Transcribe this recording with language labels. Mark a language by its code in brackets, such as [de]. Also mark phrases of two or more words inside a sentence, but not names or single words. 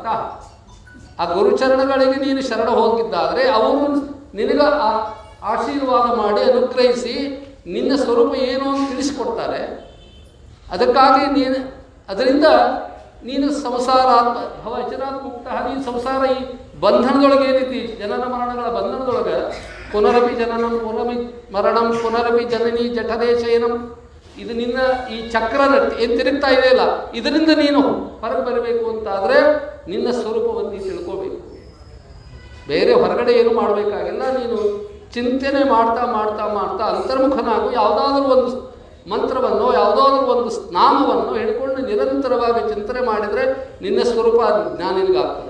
[kn] ಆ ಗುರುಚರಣಗಳಿಗೆ ನೀನು ಶರಣ ಹೋಗಿದ್ದಾದರೆ ಅವರು ನಿನಗ ಆಶೀರ್ವಾದ ಮಾಡಿ ಅನುಗ್ರಹಿಸಿ ನಿನ್ನ ಸ್ವರೂಪ ಏನು ಅಂತ ತಿಳಿಸಿಕೊಡ್ತಾರೆ. ಅದಕ್ಕಾಗಿ ಅದರಿಂದ ನೀನು [sa] ಸಂಸಾರಾತ್ಮ ಭವ ಅಚರಾತ್ ಮುಕ್ತ. [kn] ನೀನು ಸಂಸಾರ ಈ ಬಂಧನದೊಳಗೆ ಏನೈತಿ, ಜನನ ಮರಣಗಳ ಬಂಧನದೊಳಗೆ [sa] ಪುನರಪಿ ಜನನಂ ಪುನರಪಿ ಮರಣಂ ಪುನರಪಿ ಜನನಿ ಜಠರೇ ಶಯನಂ, [kn] ಇದು ನಿನ್ನ ಈ ಚಕ್ರ ಏನು ತಿರುಗ್ತಾ ಇದೆಯಲ್ಲ, ಇದರಿಂದ ನೀನು ಹೊರಗೆ ಬರಬೇಕು ಅಂತಾದರೆ ನಿನ್ನ ಸ್ವರೂಪವನ್ನು ನೀನು ತಿಳ್ಕೋಬೇಕು. ಬೇರೆ ಹೊರಗಡೆ ಏನು ಮಾಡಬೇಕಾಗಿಲ್ಲ. ನೀನು ಚಿಂತನೆ ಮಾಡ್ತಾ ಮಾಡ್ತಾ ಮಾಡ್ತಾ ಅಂತರ್ಮುಖನಾಗು. ಯಾವುದಾದ್ರೂ ಒಂದು ಮಂತ್ರವನ್ನು ಯಾವುದಾದ್ರೂ ಒಂದು ನಾಮವನ್ನು ಹಿಡ್ಕೊಂಡು ನಿರಂತರವಾಗಿ ಚಿಂತನೆ ಮಾಡಿದರೆ ನಿನ್ನ ಸ್ವರೂಪ ಜ್ಞಾನ ನಿನಗಾಗ್ತದೆ.